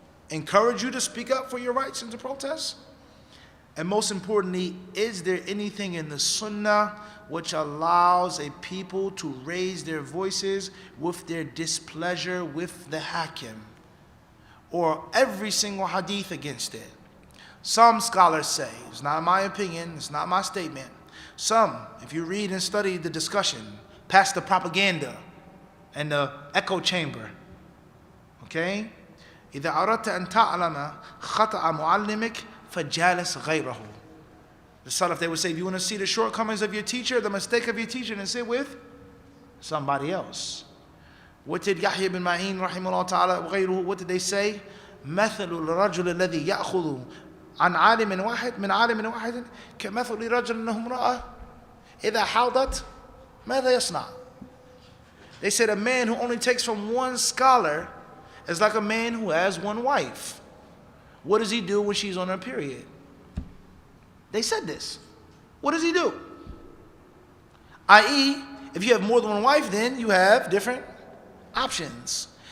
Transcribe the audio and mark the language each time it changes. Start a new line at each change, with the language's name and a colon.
English: Encourage you to speak up for your rights and to protest? And most importantly, is there anything in the Sunnah which allows a people to raise their voices with their displeasure with the Hakim? Or every single hadith against it? Some scholars say, it's not my opinion, it's not my statement. Some, if you read and study the discussion, past the propaganda and the echo chamber, Okay?
Arabic: إذا أردت أن تعلم خطأ معلمك فجالس غيره.
English: The Salaf, they would say, if you want to see the shortcomings of your teacher, the mistake of your teacher, then sit with somebody else. What did Yahya bin Ma'in rahimahullah ta'ala وغيره, what did they say?
Arabic: مثل الرجل الذي يأخذ عن عالم واحد من عالم واحد كمثل رجل أنه امرأة إذا حاضت ماذا يصنع?
English: They said a man who only takes from one scholar is like a man who has one wife. What does he do when she's on her period? They said this. What does he do? I.e., if you have more than one wife, then you have different options.